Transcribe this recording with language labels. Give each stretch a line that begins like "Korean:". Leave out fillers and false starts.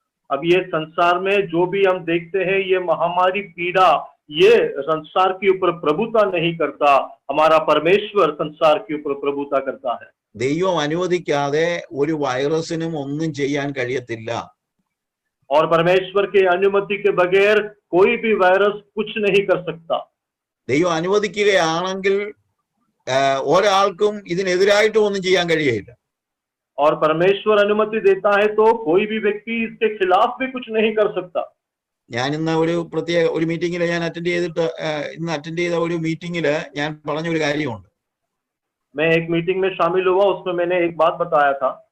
Hindi: अब ये संसार में जो भी हम देखते हैं, ये महामारी पीड़ा, ये संसार के ऊपर प्रभुता नहीं करता, हमारा परमेश्वर संसार के ऊपर प्रभुता करता है।
Malayalam: ദൈവം അനുവദിക്കാതെ ഒരു വൈറസിനും ഒന്നും ചെയ്യാൻ കഴിയത്തില്ല.
Hindi: और परमेश्वर के अनुमति के बगैर कोई भी वायरस कुछ नहीं कर सकता।
Malayalam: ദൈവം അനുവദിക്കുകയാണെങ്കിൽ ഒരാൾക്കും ഇതിനെതിരായിട്ട് ഒന്നും ചെയ്യാൻ കഴിയില്ല.
Hindi: और परमेश्वर अनुमति देता है तो कोई भी व्यक्ति इसके खिलाफ भी कुछ नहीं कर सकता।
Malayalam: ഞാൻ ഇന്ന് ഒരു മീറ്റിംഗിൽ ഞാൻ അറ്റൻഡ് ചെയ്ത ഒരു മീറ്റിംഗിൽ ഞാൻ പറഞ്ഞൊരു കാര്യമുണ്ട്.
Hindi: मैं एक मीटिंग में शामिल हुआ, उसमें मैंने एक बात बताया था।